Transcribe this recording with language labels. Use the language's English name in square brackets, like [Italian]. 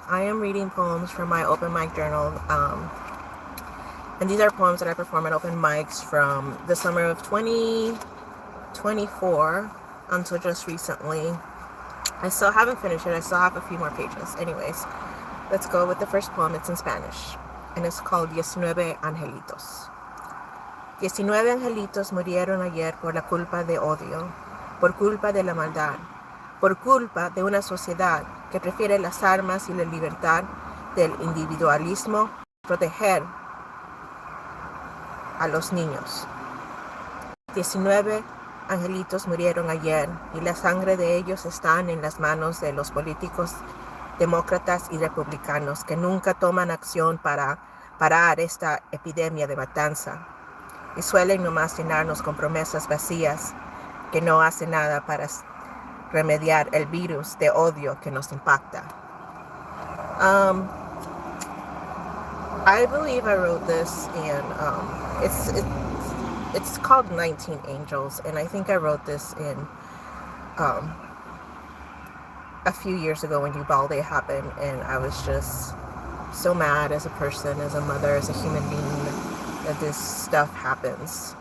[English] I am reading poems from my open mic journal. And these are poems that I perform at open mics from the summer of 2024 until just recently. I still haven't finished it. I still have a few more pages. Anyways, let's go with the first poem. It's in Spanish, and it's called 19 Angelitos. [Spanish] 19 angelitos murieron ayer por la culpa de odio, por culpa de la maldad, por culpa de una sociedad que prefiere las armas y la libertad del individualismo, proteger a los niños. 19 angelitos murieron ayer y la sangre de ellos está en las manos de los políticos demócratas y republicanos que nunca toman acción para parar esta epidemia de matanza y suelen nomás llenarnos con promesas vacías que no hacen nada para remediar el virus de odio que nos impacta. [English] I believe I wrote this in it's called 19 Angels, and I think I wrote this in a few years ago when Uvalde happened, and I was just so mad as a person, as a mother, as a human being that this stuff happens.